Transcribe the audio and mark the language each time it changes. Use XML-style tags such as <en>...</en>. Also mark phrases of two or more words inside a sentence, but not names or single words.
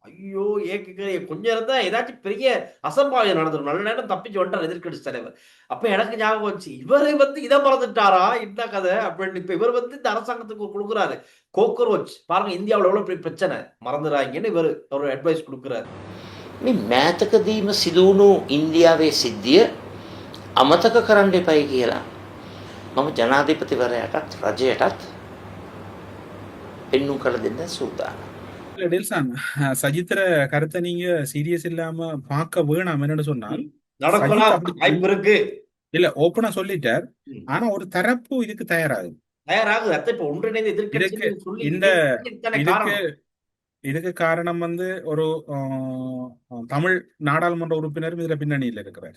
<ta>ஐயோ கொஞ்சம் இருந்தா ஏதாச்சும் பெரிய அசம்பாவிதம் நடந்துடும். நல்ல நேரம் தப்பிச்சு வந்துட்டார் எதிர்க்கட்சி தலைவர். அப்ப எனக்கு ஞாபகம் வந்துச்சு, இவரை இதை மறந்துட்டாரா என்ன கதை அப்படின்னு. இப்ப இவர் இந்த அரசாங்கத்துக்கு கொடுக்குறாரு கோக்ரோச். பாருங்க இந்தியாவில் எவ்வளவு பெரிய பிரச்சனை, மறந்துடாங்கன்னு இவர் ஒரு அட்வைஸ் கொடுக்குறாரு.</ta> <si>මේ මෑතකදීම සිදුවුණු ඉන්දියාවේ සිද්ධිය අමතක කරන්න එපයි කියලා මම ජනාධිපතිවරයාටත් රජයටත් පෙන්නුම් කළ දෙන්න සූදානම්.</si> <ta>இல்ல டெல்சான், சஜித்திர கருத்தை நீங்க சீரியஸ் இல்லாம பார்க்க வேணாம். என்னன்னு சொன்னால் நடக்கலாம், வாய்ப்பு இருக்கு. இல்ல ஓப்பனா சொல்லிட்டார். ஆனா ஒரு தரப்பு இதுக்கு தயாராகுது. இப்ப ஒன்றிணைந்த எதிர்க்கட்சி சொல்லி இந்த இதுக்கு காரணம் ஒரு தமிழ் நாடாளுமன்ற உறுப்பினரும் இதுல பின்னணியில் இருக்கிறார்.</ta>